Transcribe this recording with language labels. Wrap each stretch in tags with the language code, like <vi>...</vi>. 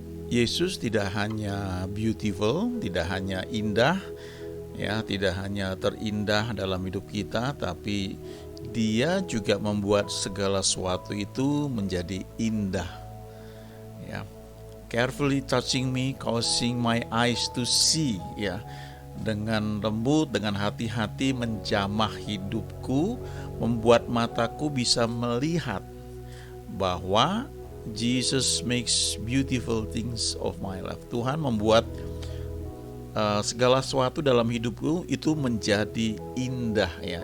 <id>Yesus tidak hanya beautiful, tidak hanya indah, ya, tidak hanya terindah dalam hidup kita, tapi Dia juga membuat segala sesuatu itu menjadi indah. Ya.</id> <en>Carefully touching me, causing my eyes to see, ya.</en> <id>Dengan lembut, dengan hati-hati menjamah hidupku, membuat mataku bisa melihat bahwa</id> <en>Jesus makes beautiful things of my life.</en> <id>Tuhan membuat segala sesuatu dalam hidupku itu menjadi indah, ya.</id>